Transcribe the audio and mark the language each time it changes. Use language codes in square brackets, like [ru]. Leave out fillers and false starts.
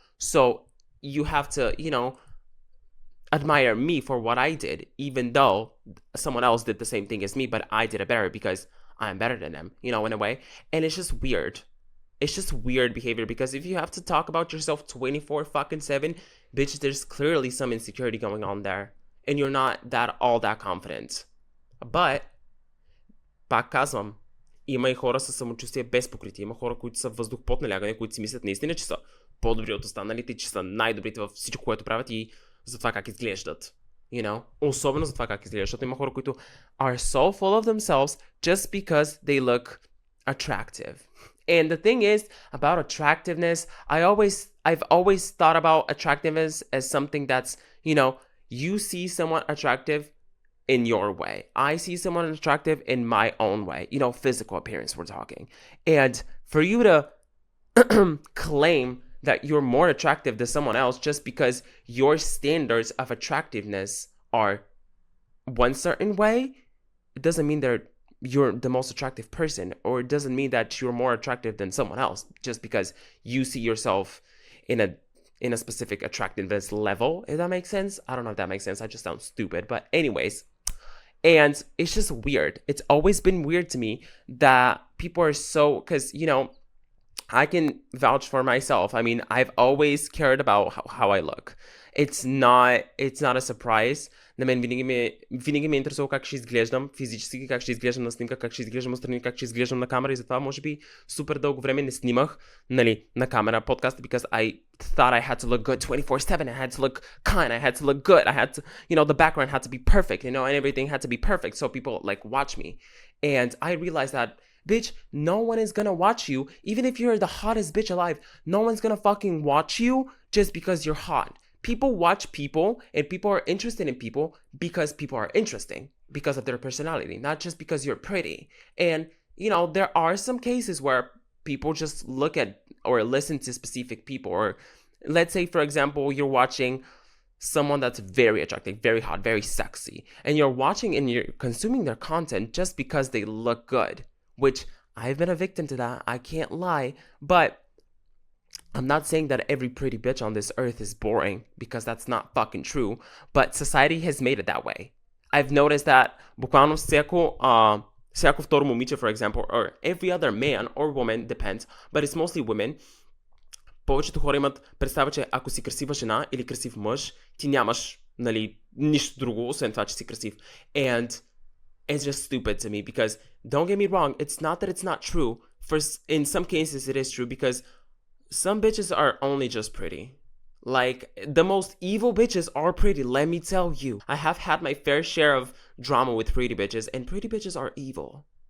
[en] So you have to, admire me for what I did, even though someone else did the same thing as me, but I did it better because I'm better than them, in a way. And it's just weird. It's just weird behavior, because if you have to talk about yourself 24/7, bitch, there's clearly some insecurity going on there. And you're not all that confident. [bg] But, пак казвам, има и хора със самочувствие без покритие. Има хора, които са въздух под налягане, които си мислят наистина, че са по-добри от останалите, че са най-добрите във всичко, което правят, и за това как изглеждат. Особено за това как изглеждат, защото има хора, които [en] are so full of themselves just because they look attractive. And the thing is about attractiveness, I've always thought about attractiveness as something that's, you see someone attractive in your way. I see someone attractive in my own way. Physical appearance, we're talking. And for you to claim that you're more attractive than someone else just because your standards of attractiveness are one certain way, it doesn't mean you're the most attractive person, or it doesn't mean that you're more attractive than someone else just because you see yourself in a specific attractiveness level, if that makes sense. I don't know if that makes sense. I just sound stupid. But anyways, and it's just weird. It's always been weird to me that people are so, because, I can vouch for myself. I mean, I've always cared about how I look. It's not a surprise. [bg] На мен винаги ме интересува как ще изглеждам физически, как ще изглеждам на снимка, как ще изглеждам отстрани, как ще изглеждам на камера, и затова може би супер дълго време не снимах, на камера подкаста, [en] because I thought I had to look good 24/7. I had to look kind. I had to look good. I had to, the background had to be perfect, and everything had to be perfect so people like watch me. And I realized that, bitch, no one is gonna watch you. Even if you're the hottest bitch alive, no one's gonna fucking watch you just because you're hot. People watch people, and people are interested in people because people are interesting, because of their personality, not just because you're pretty. And, there are some cases where people just look at or listen to specific people. Or let's say, for example, you're watching someone that's very attractive, very hot, very sexy, and you're watching and you're consuming their content just because they look good, which I've been a victim to that. I can't lie, but I'm not saying that every pretty bitch on this earth is boring, because that's not fucking true, but society has made it that way. I've noticed that [bg] буквално всяко второ момиче, [en] for example, or every other man or woman, depends, but it's mostly women. [bg] Повечето хора имат представа, че ако си красива жена или красив мъж, ти нямаш, нали, нищо друго, освен това, че си красив. [en] And it's just stupid to me, because don't get me wrong, it's not that it's not true. In some cases it is true, because some bitches are only just pretty. Like, the most evil bitches are pretty, let me tell you. I have had my fair share of drama with pretty bitches, and pretty bitches are evil.